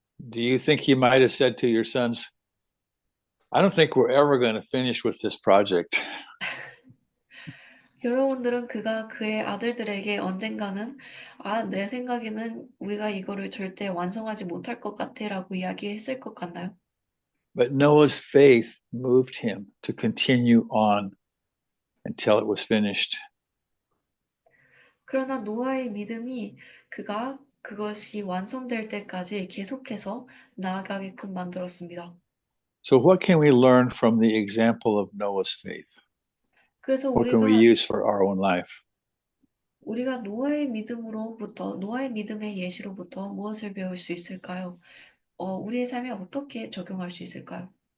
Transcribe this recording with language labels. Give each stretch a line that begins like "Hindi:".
English: Do you think he might have said to your sons, I don't think we're ever going to finish with this project.
Korean: 여러분들은 그가 그의 아들들에게 언젠가는 내 생각에는 우리가 이거를 절대 완성하지 못할 것 같아라고 이야기했을 것 같나요?
English: But Noah's faith moved him to continue on until it was finished.
Korean: 그러나 노아의 믿음이 그가 그것이 완성될 때까지 계속해서 나아가게끔 만들었습니다.
English: So what can we learn from the example of Noah's faith?
Korean: 그래서
English: What can we use for our own life?
Korean: 우리가 노아의 믿음의 예시로부터 무엇을 배울 수 있을까요? 우리의 삶에 어떻게 적용할 수 있을까요?